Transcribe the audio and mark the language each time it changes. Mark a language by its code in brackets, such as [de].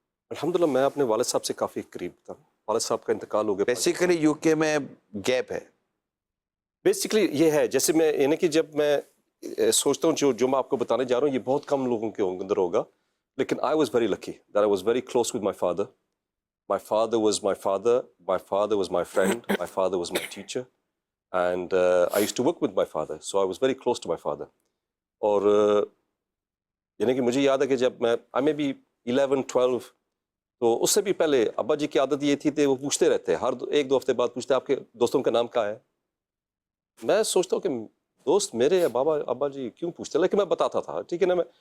[ur] الحمدللہ میں اپنے والد صاحب سے کافی قریب تھا. والد صاحب کا انتقال ہو گیا. بیسیکلی یو کے میں گیپ ہے. بیسیکلی یہ ہے, جیسے میں یعنی کہ جب میں سوچتا ہوں جو میں آپ کو بتانے جا رہا ہوں یہ بہت کم لوگوں کے اندر ہوگا, لیکن [en] I was very lucky that I was very close with my father. My father was my father, my father was my friend, my father was my teacher, and I used to work with my father, so I was very close to my father. [ur] اور یعنی کہ مجھے یاد ہے کہ جب میں [en] I may be 11-12, [ur] تو اس سے بھی پہلے ابا جی کی عادت یہ تھی کہ وہ پوچھتے رہتے, ہر 1-2 ہفتے بعد پوچھتے آپ کے دوستوں کا نام کیا ہے. میں سوچتا ہوں کہ دوست میرے بابا ابا جی کیوں پوچھتے, لیکن میں بتاتا تھا, ٹھیک ہے نا.